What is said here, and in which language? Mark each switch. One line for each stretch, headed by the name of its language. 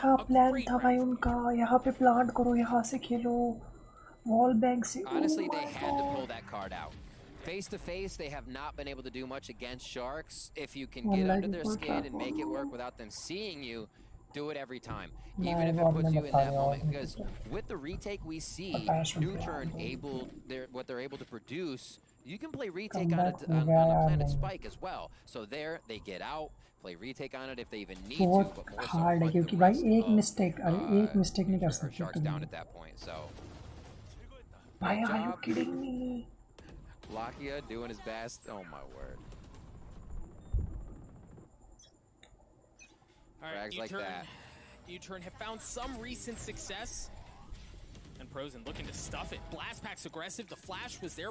Hindi: क्या plan था भाई उनका? यहाँ पे plant करो, यहाँ से खेलो, wall bang से.
English: Honestly, they had to pull that card out. Face to face, they have not been able to do much against Sharks. If you can get under their skin and make it work without them seeing you, do it every time, even if it puts you in that moment. Because with the retake we see, New Turn what they're able to produce, you can play retake on a planet spike as well. So there, they get out, play retake on it if they even need to. But more so
Hindi: hard है क्योंकि भाई एक mistake नहीं कर सकते.
English: Sharks down at that point, so. भाई, are you kidding me? Lakia doing his best. Oh my word. Alright, like that. U-Turn have found some recent success. And Prozen looking to stuff it. Blast Pack's aggressive. The flash was there.